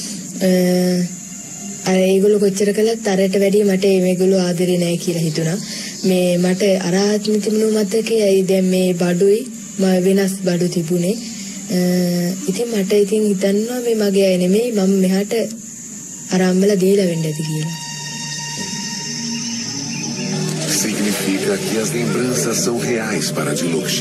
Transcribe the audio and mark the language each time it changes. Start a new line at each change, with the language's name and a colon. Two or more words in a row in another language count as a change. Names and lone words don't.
Sinhala: අර ඒගොල්ලෝ කොච්චර කළත් අරට වැඩිය මට මේගොල්ලෝ ආදරේ නැහැ කියලා හිතුණා මේ මට අර ආත්ම තිබුණු මතකයි දැන් මේ බඩුයි වෙනස් බඩු තිබුණේ ඉතින් මට ඉතින් හිතන්නවා මේ මගේ අය නෙමෙයි මම මෙහාට අර අම්මලා දීලා වෙන්න ඇති කියලා.
Portuguese: Significa que as lembranças são reais para Dilokshi.